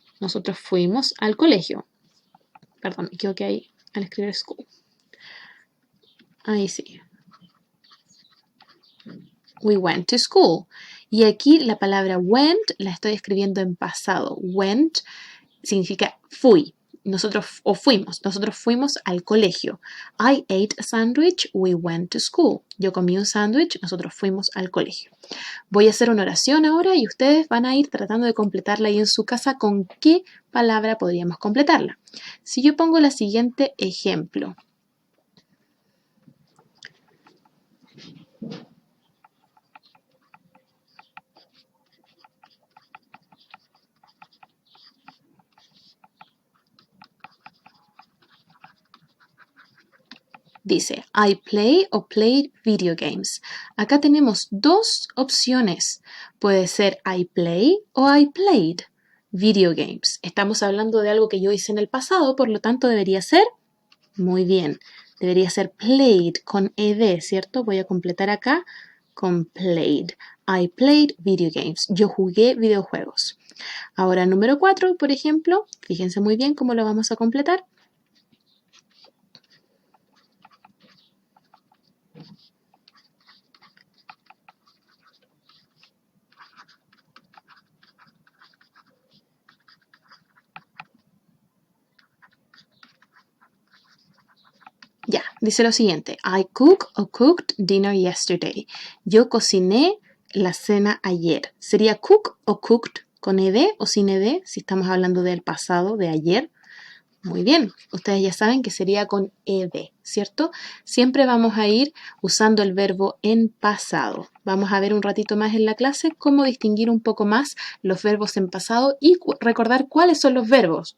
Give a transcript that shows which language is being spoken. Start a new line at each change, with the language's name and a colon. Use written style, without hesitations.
Spanish: Nosotros fuimos al colegio. Perdón, me equivoqué ahí al escribir school. Ahí sí.
English: We went to school.
Spanish: Y aquí la palabra went la estoy escribiendo en pasado. Went significa fui. Nosotros fuimos al colegio.
English: I ate a sandwich, we went to school.
Spanish: Yo comí un sándwich, nosotros fuimos al colegio. Voy a hacer una oración ahora y ustedes van a ir tratando de completarla ahí en su casa. ¿Con qué palabra podríamos completarla? Si yo pongo el siguiente ejemplo. Dice,
English: I play o played video games.
Spanish: Acá tenemos dos opciones. Puede ser
English: I play o I played video games.
Spanish: Estamos hablando de algo que yo hice en el pasado, por lo tanto debería ser, muy bien, debería ser played con ed, ¿cierto? Voy a completar acá con played.
English: I played video games.
Spanish: Yo jugué videojuegos. Ahora, número 4, por ejemplo, fíjense muy bien cómo lo vamos a completar. Ya, dice lo siguiente.
English: I cook or cooked dinner yesterday.
Spanish: Yo cociné la cena ayer. ¿Sería cook o cooked con ed o sin ed? Si estamos hablando del pasado, de ayer. Muy bien, ustedes ya saben que sería con ed, ¿cierto? Siempre vamos a ir usando el verbo en pasado. Vamos a ver un ratito más en la clase cómo distinguir un poco más los verbos en pasado y recordar cuáles son los verbos.